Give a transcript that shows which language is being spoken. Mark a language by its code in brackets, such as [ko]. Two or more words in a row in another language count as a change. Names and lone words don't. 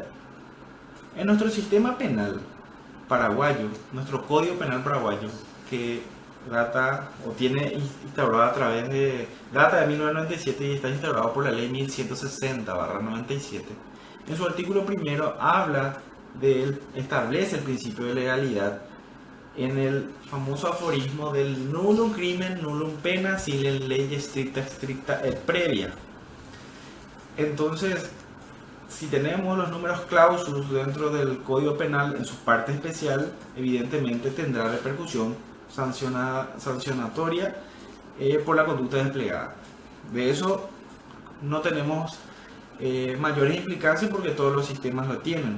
[es] En nuestro sistema penal paraguayo, nuestro Código Penal paraguayo, que data o tiene instaurado a través de data de 1997 y está instaurado por la ley 1160/97, en su artículo primero establece el principio de legalidad en el famoso aforismo del [la] nullum crimen, nullum pena, sine lege stricta et previa. [es] Entonces, si tenemos los números clausus dentro del Código Penal en su parte especial, evidentemente tendrá repercusión sancionatoria por la conducta desplegada. De eso no tenemos mayores implicancias porque todos los sistemas lo tienen.